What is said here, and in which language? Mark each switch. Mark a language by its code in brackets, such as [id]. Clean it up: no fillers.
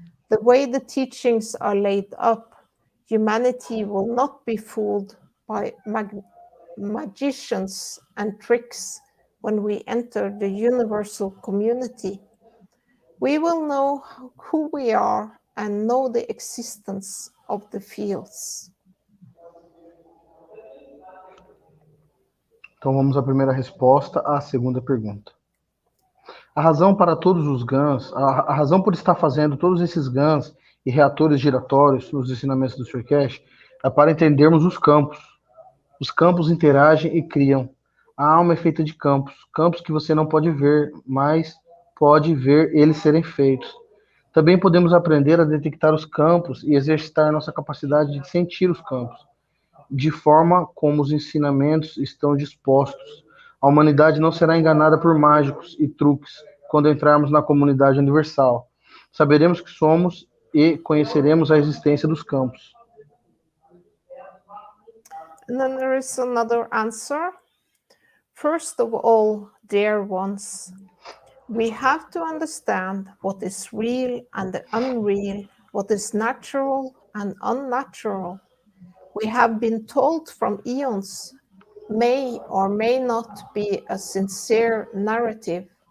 [en] The way the teachings are laid up, humanity will not be fooled by magicians and tricks when we enter the universal community. We will know who we are and know the existence of the fields. [pt] Então vamos à primeira resposta à segunda pergunta. A razão para todos os GANs, a razão por estar fazendo todos esses GANs e reatores giratórios nos ensinamentos do Sr. Keshe é para entendermos os campos. Os campos interagem e criam. A alma é feita de campos, campos que você não pode ver, mas pode ver eles serem feitos. Também podemos aprender a detectar os campos e exercitar nossa capacidade de sentir os campos, de forma como os ensinamentos estão dispostos. A humanidade não será enganada por mágicos e truques quando entrarmos na comunidade universal. Saberemos que somos e conheceremos a existência dos campos. [en] And then there is another answer. First of all, dear ones, we have to understand what is real and unreal, what is natural and unnatural. We have been told from eons may or may not be a sincere narrative.